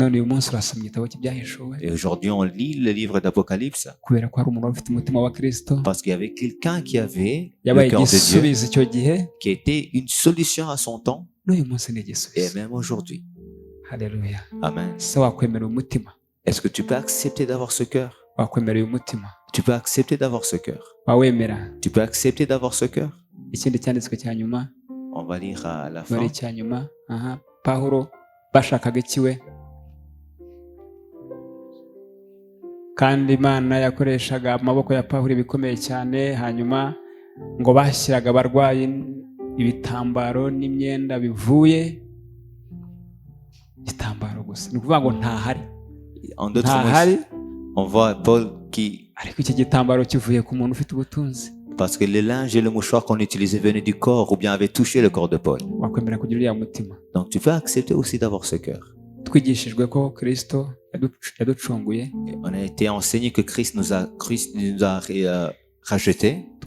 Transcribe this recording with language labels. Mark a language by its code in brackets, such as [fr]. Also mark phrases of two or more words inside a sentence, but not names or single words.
[fr] Et aujourd'hui, on lit le livre d'Apocalypse parce qu'il y avait quelqu'un qui avait le cœur de Dieu, qui était une solution à son temps, et même aujourd'hui. Alléluia. Amen. Est-ce que tu peux accepter d'avoir ce cœur? Tu peux accepter d'avoir ce cœur? Tu peux accepter d'avoir ce cœur? On va lire à la fin. [rw] Kandi Imana yakoreshaga amaboko ya Pawulo bikomeye cyane, hanyuma ngo bashyiraga abarwayi ibitambaro n'imyenda bivuye igitambaro gusa. Ni ukuvuga ngo ntahari. [fr] On voit Paul qui, [rw] ariko iki gitambaro kivuye ku muntu ufite ubutunzi. [fr] Parce que le linge et le mouchoir qu'on utilisait venaient du corps ou bien avaient touché le corps de Paul. Donc tu peux accepter aussi d'avoir ce cœur. On a été enseigné que Christ nous a rachetés.